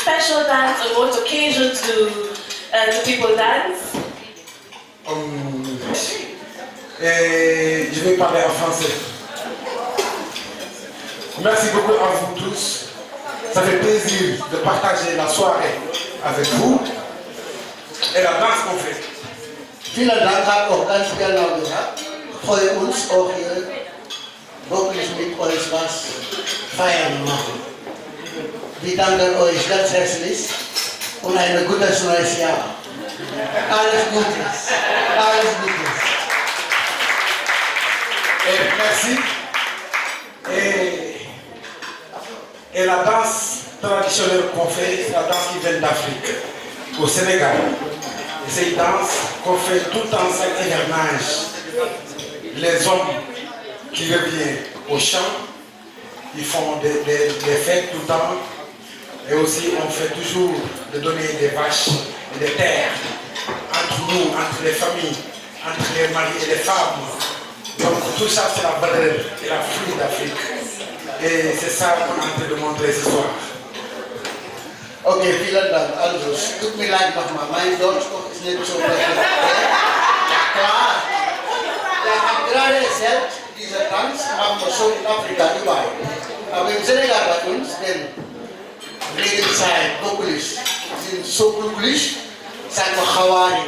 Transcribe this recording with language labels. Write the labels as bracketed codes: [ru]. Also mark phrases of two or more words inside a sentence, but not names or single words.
[en] special dance? On what occasions do people dance? [fr] Et je vais parler en français. Merci beaucoup à vous tous. Ça fait plaisir de partager la soirée avec vous et la danse qu'on fait. [de] Vielen Dank hat auch ganz genau gesagt. Freue uns auch hier wirklich mit euch was feiern machen. Wir danken euch ganz herzlich und ein gutes neues Jahr. Alles Gutes. Alles Gutes. [fr] Et merci. Et la danse traditionnelle qu'on fait, c'est la danse qui vient d'Afrique, au Sénégal. Et c'est une danse qu'on fait tout le temps chaque hivernage. Les hommes qui reviennent au champ, ils font des fêtes tout le temps. Et aussi, on fait toujours de donner des vaches et des terres entre nous, entre les familles, entre les maris et les femmes. Donc tout ça, c'est la valeur et la fruit d'Afrique. Et c'est ça qu'on est en train de montrer ce soir. [de] Okay, vielen Dank. Also, es tut mir leid nochmal, mein Deutsch ist nicht so perfekt. Ja klar. Ja, ich habe gerade erzählt, dieser Tanz machen wir schon in Afrika überall. Aber im Senegal bei uns, denn Regenzeit, wirklich, sind so glücklich, sagen wir Hawari.